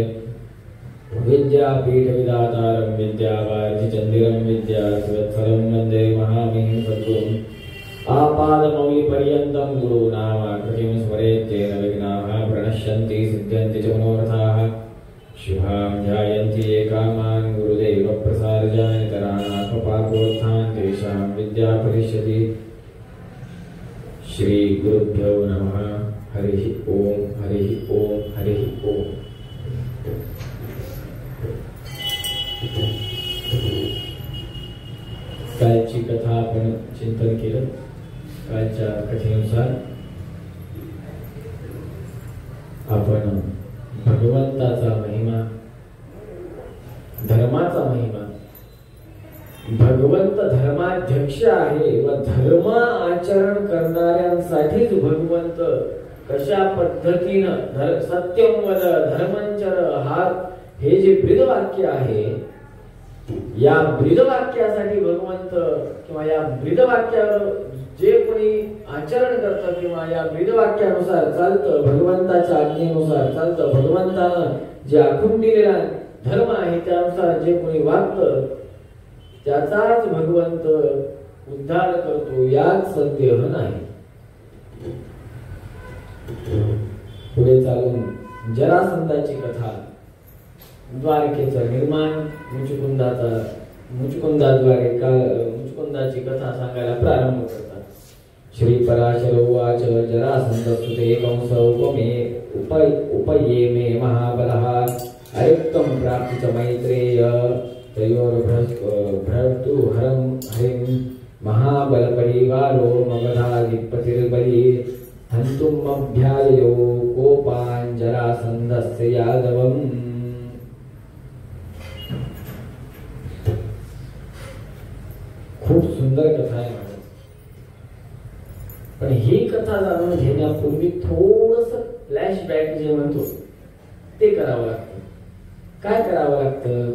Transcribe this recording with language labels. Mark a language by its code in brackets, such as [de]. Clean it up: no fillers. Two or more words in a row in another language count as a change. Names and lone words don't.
[sa] विद्यापीठविधातारं विद्यावारिधिचन्दिरं विद्यार्थीवत्सलं वन्दे महामहिं सद्गुरुम् आपादमौलिपर्यन्तं गुरूणामाकृतिं स्मरेत्तेन विघ्नाः प्रणश्यन्ति सिद्ध्यन्ति च मनोरथाः। शुभां ध्यायन्ति ये कामान् गुरुदेवप्रसादजानितराणात्मपापोत्थान् तेषां विद्या फलिष्यति। श्रीगुरुभ्यो नमः। हरिः ओम् हरिः ओम् हरिः ओम्। [mr] कालची कथा आपण चिंतन केलं। कालच्या कथेनुसार आपण भगवंताचा महिमा, धर्माचा महिमा, भगवंत धर्माध्यक्ष आहे व धर्म आचरण करणाऱ्यांसाठीच भगवंत कशा पद्धतीनं [sa] सत्यम वद धर्मंचर [mr] हा हे जे ब्रीदवाक्य आहे, या ब्रीदवाक्यासाठी भगवंत किंवा या ब्रीदवाक्यावर जे कोणी आचरण करतं किंवा या ब्रीदवाक्यानुसार चालतं, भगवंताच्या आज्ञेनुसार चालतं, भगवंतानं जे आखून दिलेला धर्म आहे त्यानुसार जे कोणी वागतं त्याचाच भगवंत उद्धार करतो, याच संदेह नाही। पुढे चालून जरासंधाची कथा, द्वारकेचं निर्माण, मुचुकुंदाद्वारे मुचुकुंदाची कथा सांगायला प्रारंभ करतात। [sa] श्री पराशर उवाच जरासंधस्तुते कंस उपये मे महाबलः अयुक्तं प्राप्ति च मैत्रेय तयोर्भ्रतुहरं हरिं महाबलपरिवारो मगधाधिपतिर्बली हन्तुमभ्याययो कोपान् जरासन्धस्य यादवम्। [mr] खूप सुंदर कथा आहे, पण ही कथा जाणून घेण्यापूर्वी थोडस फ्लॅशबॅक जे म्हणतो ते करावं लागतं। काय करावं लागतं?